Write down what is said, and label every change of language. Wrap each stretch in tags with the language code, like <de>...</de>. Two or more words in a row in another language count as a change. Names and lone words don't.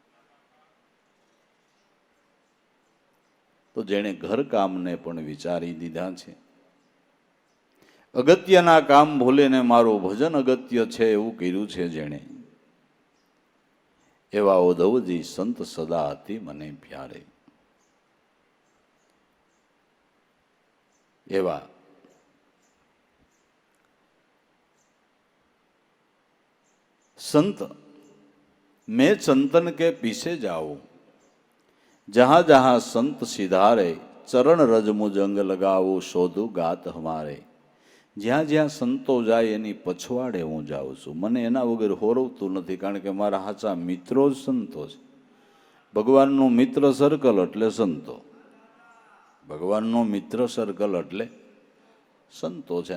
<gu>તો જેણે ઘર કામને પણ વિચારી દીધા છે, અગત્યના કામ ભૂલીને મારું ભજન અગત્ય છે એવું કર્યું છે જેણે, એવા ઉદ્ધવજી સંત સદા અતિ મને પ્યારે.</gu> <hi>એવા संत मैं चंदन के पीछे जाऊं, जहां जहां संत सिधारे, चरण रज मुजंग लगाऊं, शोधू गात हमारे.</hi> <gu>જ્યાં જ્યાં સંતો જાય એની પછવાડે હું જાઉં છું. મને એના વગર હોરવતું નથી, કારણ કે મારા સાચા મિત્રો જ સંતો છે. ભગવાનનું મિત્ર સર્કલ એટલે સંતો, ભગવાનનો મિત્ર સર્કલ એટલે સંતો છે.</gu>